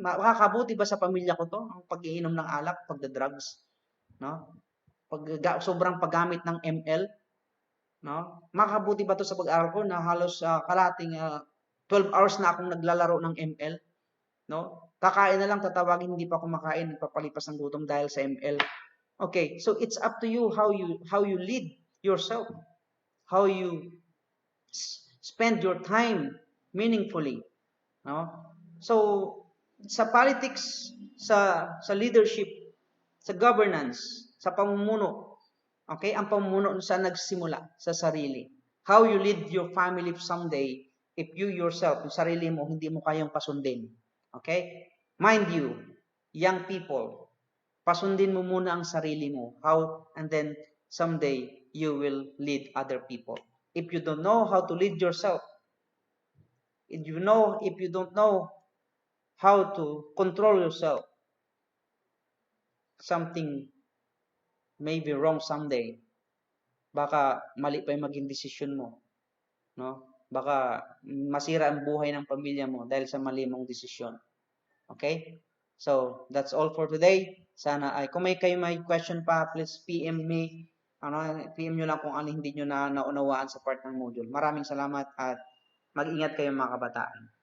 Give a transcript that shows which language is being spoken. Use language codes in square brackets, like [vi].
[tl] Makakabuti ba sa pamilya ko to, ang pag-iinom ng alak, pagda-drugs, no? Sobrang paggamit ng ML, no? Makakabuti ba to sa pag-aaral ko na halos kalating 12 hours na akong naglalaro ng ML, no? Kakain na lang, tatawagin, hindi pa kumakain, nagpapalipas ng gutom dahil sa ML. [en] Okay, so it's up to you how you lead yourself, how you spend your time meaningfully, no? [tl] So sa politics, sa leadership, sa governance, sa pamumuno, okay, ang pamumuno saan nagsimula? Sa sarili. [en] How you lead your family someday if you yourself, [tl] yung sarili mo, hindi mo kayang pasundin. [en] Okay? Mind you, young people, [tl] pasundin mo muna ang sarili mo. How? [en] And then someday you will lead other people. If you don't know how to lead yourself, if you don't know how to control yourself, something may be wrong someday. [tl] Baka mali pa yung maging desisyon mo, no? Baka masira ang buhay ng pamilya mo dahil sa mali mong desisyon. [en] Okay? So, that's all for today. [tl] Sana ay kung may question pa, [en] please PM me. [tl] PM nyo lang kung ano hindi nyo na naunawaan sa part ng module. Maraming salamat at mag-ingat kayo mga kabataan.